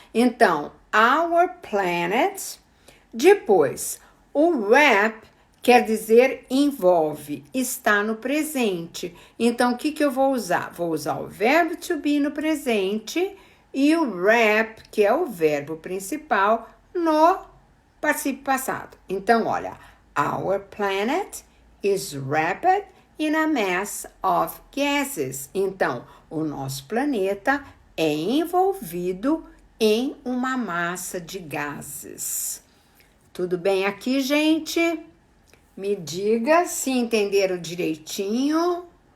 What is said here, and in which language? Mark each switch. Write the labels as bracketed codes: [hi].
[pt] Então, our planet. Depois, o wrap quer dizer envolve, está no presente. Então, o que eu vou usar? Vou usar o verbo to be no presente e o wrap, que é o verbo principal, no particípio passado. Então, olha, [en] our planet is wrapped in a mass of gases. [pt] Então, o nosso planeta é envolvido em uma massa de gases. Tudo bem aqui, gente? Me diga se entenderam direitinho.